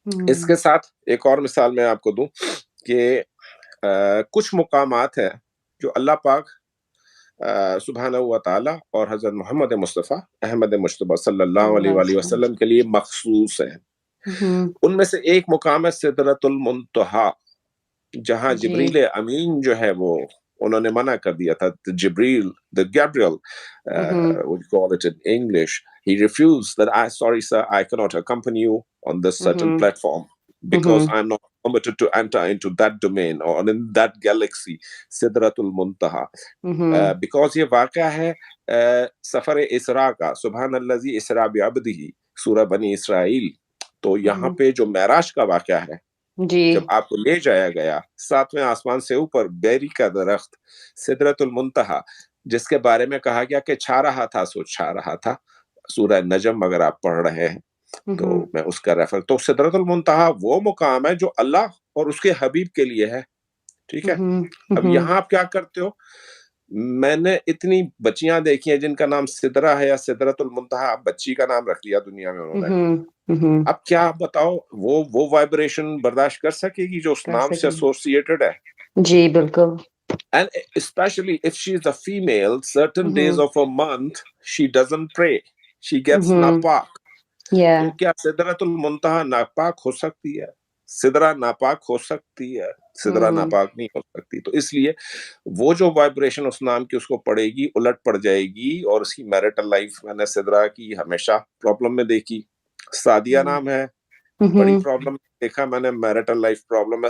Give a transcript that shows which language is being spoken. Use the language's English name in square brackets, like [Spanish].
[Hindi] इसके साथ एक और मिसाल मैं आपको दूं कि कुछ मुकामात हैं जो अल्लाह पाक सुब्हानहू व तआला और हज़रत मोहम्मद मुस्तफ़ा अहमद मुश्तबा सल्लल्लाहु अलैहि वसल्लम के लिए मखसूस हैं। उनमें से एक मुकाम है सिदरतुल मुंतहा, जहां जिब्रील अमीन जो है वो, उन्होंने मना कर दिया था। जिब्रील, the Gabriel, [English] what you call it in English, he refused that, I sorry sir, I cannot accompany you on this certain platform because I'm not permitted to enter into that domain or in that galaxy, Sidratul Muntaha. Because [Hindi] ये वाक़या है सफर इसरा का, [Arabic] सुबहान अल्लज़ी इसरा बिअब्दिही, [Hindi] सूरह बनी Israel. तो यहाँ पे जो मेराज का वाक़या है, जब आपको ले जाया गया 7वें आसमान से ऊपर, बेरी का दरख्त सिदरतुल मुंतहा, जिसके बारे में कहा गया कि छा रहा था सो छा रहा था, सूरह नजम अगर आप पढ़ रहे हैं तो मैं उसका रेफर, तो सिदरतुल मुंतहा वो मुकाम है जो अल्लाह और उसके हबीब के लिए है। ठीक है। अब यहाँ आप क्या करते हो? मैंने इतनी बच्चियां देखी हैं जिनका नाम सिदरा है या सिदरतुल मुंतहा, बच्ची का नाम रख दिया दुनिया में उन्होंने। अब क्या आप बताओ, वो वाइब्रेशन बर्दाश्त कर सकेगी जो उस नाम से एसोसिएटेड है? जी बिल्कुल। [English] And especially if she is a female, certain days of a month she doesn't pray, she gets napak. [Hindi] तो क्या सिदरतुल मुंतहा नापाक हो सकती है? सिदरा नापाक हो सकती है, सिदरा हम्म नापाक नहीं हो सकती। तो इसलिए वो जो वाइब्रेशन उस नाम की उसको पड़ेगी, उलट पड़ जाएगी, और उसकी मैरिटल लाइफ मैंने सिदरा की हमेशा प्रॉब्लम में देखी। सादिया हम्म नाम है, बड़ी हम्म प्रॉब्लम देखा मैंने, मैरिटल लाइफ प्रॉब्लम है।